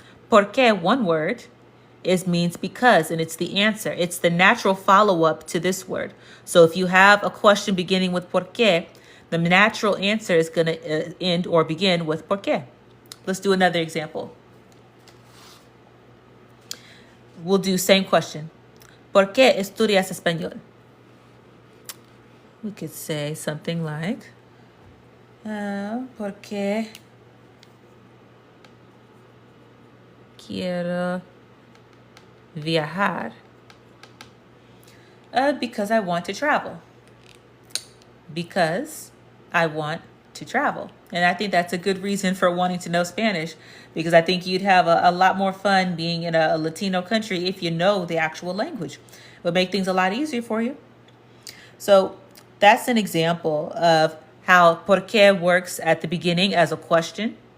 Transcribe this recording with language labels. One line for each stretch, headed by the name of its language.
English: Por qué, one word, means because, and it's the answer. It's the natural follow-up to this word. So if you have a question beginning with por qué, the natural answer is going to end or begin with por qué. Let's do another example. We'll do same question.
Spanish: ¿Por qué estudias español?
English: We could say something like,
Spanish: ¿por qué quiero viajar?
English: Because I want to travel. Because I want to travel. And I think that's a good reason for wanting to know Spanish, because I think you'd have a lot more fun being in a Latino country if you know the actual language. It would make things a lot easier for you. So that's an example of how por qué works at the beginning as a question.